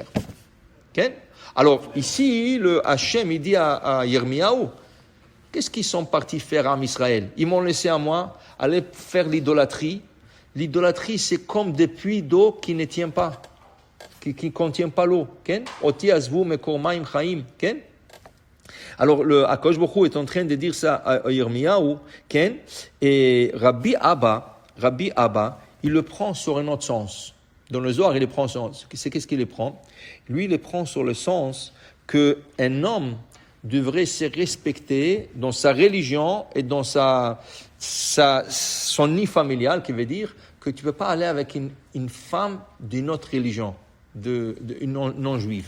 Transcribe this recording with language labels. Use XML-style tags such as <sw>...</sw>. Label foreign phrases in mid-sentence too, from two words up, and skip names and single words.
<fr>Okay? Alors, ici, le Hachem, il dit à Yirmiyahu, qu'est-ce qu'ils sont partis faire en Israël? Ils m'ont laissé à moi aller faire l'idolâtrie. L'idolâtrie, c'est comme des puits d'eau qui ne tiennent pas, qui ne contiennent pas l'eau.</fr> <he>אותי עזבו מקור מים חיים.</he> <fr>Alors, le Akadosh Baruch Hu est en train de dire ça à Yirmiyahu, et Rabbi Abba, il le prend sur un autre sens. Dans le Zohar, il le prend sur qu'est-ce qu'il le prend? Lui, il le prend sur le sens qu'un homme devrait se respecter dans sa religion et dans son nid familial, qui veut dire que tu ne peux pas aller avec une femme d'une autre religion, une non-juive.</fr>